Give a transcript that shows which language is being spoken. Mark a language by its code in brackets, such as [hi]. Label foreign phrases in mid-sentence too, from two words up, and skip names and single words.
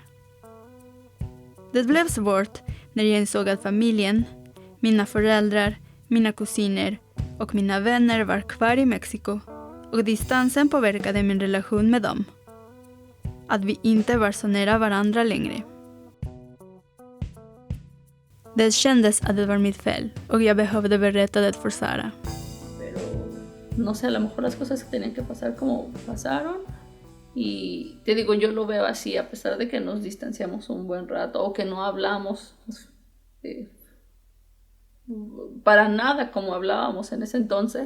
[sv] Det blev svårt när jag insåg att familjen, mina föräldrar, mina kusiner och mina vänner var kvar i Mexiko och distansen påverkade min relation med dem. Att vi inte var så nära varandra längre. Det kändes att det var mitt fel och jag behövde berätta det för Sara. [es] Pero no sé, a lo mejor las cosas que tenían que pasar como pasaron. Y te digo, yo lo veo así, a pesar de que nos distanciamos un buen rato o que no hablamos para nada como hablábamos en ese entonces.